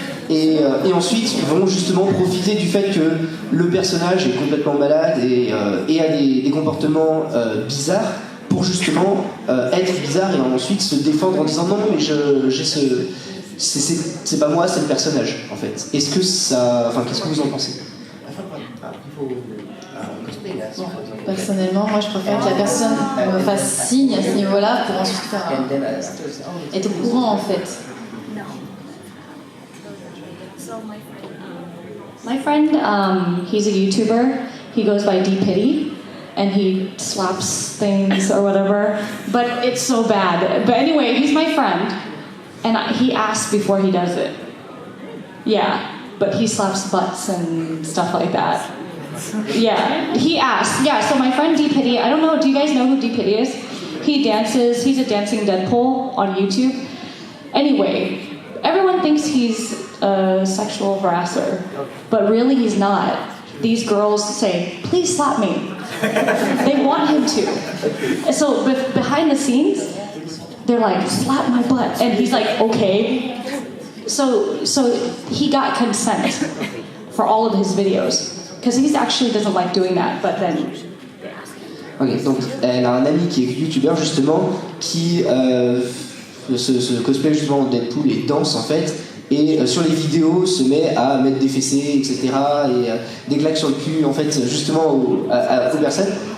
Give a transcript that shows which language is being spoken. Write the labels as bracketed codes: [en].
[fr] Et ensuite vont justement profiter du fait que le personnage est complètement malade et a des comportements bizarres pour justement être bizarre et ensuite se défendre en disant non mais j'ai c'est pas moi, c'est le personnage en fait. Est-ce que ça, enfin qu'est-ce que vous en pensez? Personnellement, moi je préfère que la personne me fasse signe à ce niveau-là pour ensuite faire être au courant en fait. [en] My friend, he's a YouTuber. He goes by DPitty, and he slaps things or whatever. But it's so bad. But anyway, he's my friend, and he asks before he does it. Yeah, but he slaps butts and stuff like that. Yeah, he asks. Yeah, so my friend DPitty, I don't know, do you guys know who DPitty is? He dances, he's a dancing Deadpool on YouTube. Anyway, everyone thinks he's a sexual harasser, but really he's not. These girls say, please slap me. They want him to. So behind the scenes, they're like, slap my butt. And he's like, okay. So he got consent for all of his videos. Because he actually doesn't like doing that, but then... [fr] Ok, donc elle a un ami qui est youtubeur justement, qui se cosplay justement en Deadpool et danse en fait, et sur les vidéos se met à mettre des fessées, etc. et des claques sur le cul en fait, justement aux personnes.